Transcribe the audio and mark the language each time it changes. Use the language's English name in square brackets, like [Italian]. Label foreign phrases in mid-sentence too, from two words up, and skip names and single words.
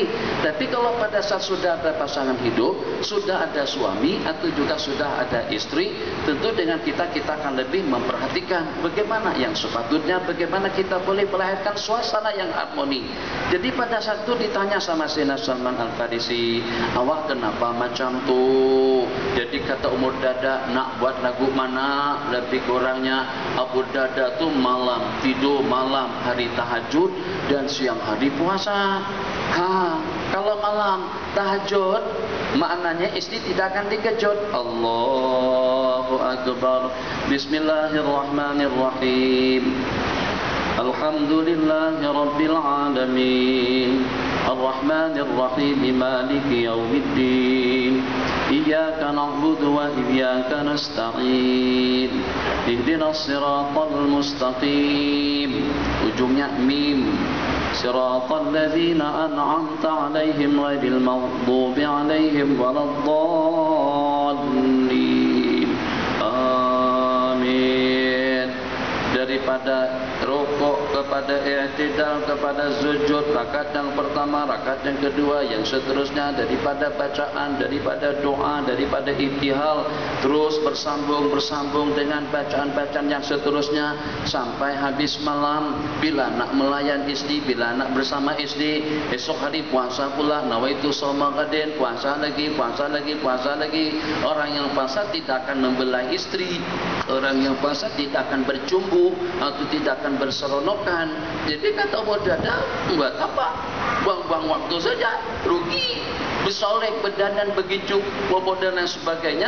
[Malay] Tapi kalau pada saat sudah ada pasangan hidup, sudah ada suami atau juga sudah ada istri, tentu dengan kita akan lebih memperhatikan bagaimana yang sepatutnya, bagaimana kita boleh melahirkan suasana yang harmoni. Jadi pada saat itu ditanya sama Sayyidina Salman Al-Farisi, awak kenapa macam tu? Jadi kata Ummu Darda, nak buat lagu mana? Lebih kurangnya Abu Darda tu malam tidur, malam hari tahajud dan siang hari puasa. Kalau malam tahajud, maknanya istri tidak akan dikejut. [Arabic] الله أكبر. بسم الله الرحمن الرحيم الحمد لله رب العالمين الرحمن الرحيم مالك يوم الدين إياك نعبد وإياك نستعين اهدنا الصراط المستقيم, [Malay] ujungnya mim, [Arabic] صراط الذين أنعمت عليهم غير المغضوب عليهم ولا الضالين. [Malay] Amin. Daripada rukuk kepada i'tidal, kepada sujud, rakaat yang pertama, rakaat yang kedua, yang seterusnya, daripada bacaan, daripada doa, daripada ibtihal, terus bersambung dengan bacaan-bacaan yang seterusnya sampai habis malam. Bila nak melayan istri, bila nak bersama istri, esok hari puasa pula, [Arabic] نويت صوم غد, [Malay] puasa lagi. Orang yang puasa tidak akan membelah istri, orang yang puasa tidak akan bercumbu atau tidak akan berseronokan. Jadi kata Ummu Darda, buat apa? Buang-buang waktu saja, rugi. Bersolek, berdandan begitu, dan lain sebagainya.